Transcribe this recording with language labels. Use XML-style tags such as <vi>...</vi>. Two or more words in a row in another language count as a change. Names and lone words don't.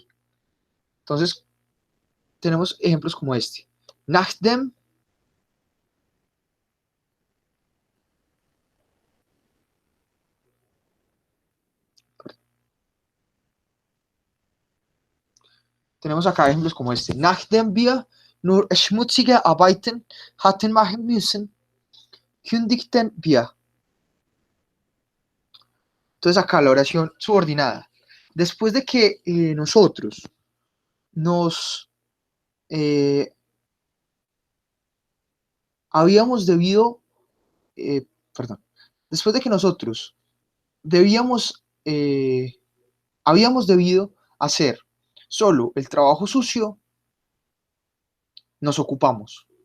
<es>Entonces, tenemos ejemplos como este. Nachdem, tenemos acá ejemplos como este.</es> <de>Nachdem wir nur schmutzige Arbeiten hatten machen müssen, kündigten wir.</de> <es>Entonces acá la oración subordinada. Después de que nosotros nos habíamos debido, perdón, después de que nosotros debíamos, habíamos debido hacer solo el trabajo sucio, nos ocupamos.</es>